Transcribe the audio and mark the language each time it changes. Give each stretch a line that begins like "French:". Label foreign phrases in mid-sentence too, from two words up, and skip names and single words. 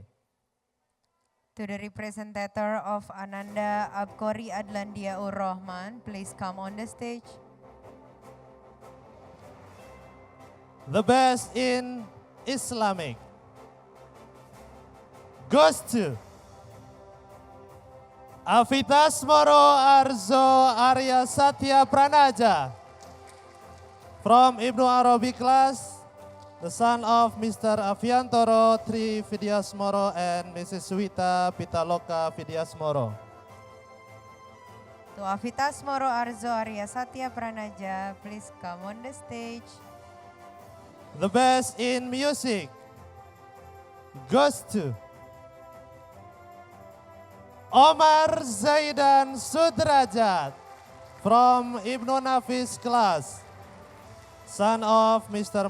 English: To the representative of Ananda Abkori Adlan Diaur Rahman, please come on the stage. The best in Islamic goes to Avitas Moro Arzo Arya Satya Pranaja from Ibnu Arabi class, the son of Mr. Aviantoro Tri Vidyasmoro and Mrs. Wita Pitaloka Vidyasmoro. To Avitas Moro Arzo Arya Satya Pranaja, please come on the stage. The best in music goes to Omar Zaidan Sudrajat from Ibnu Nafis class, son of Mr.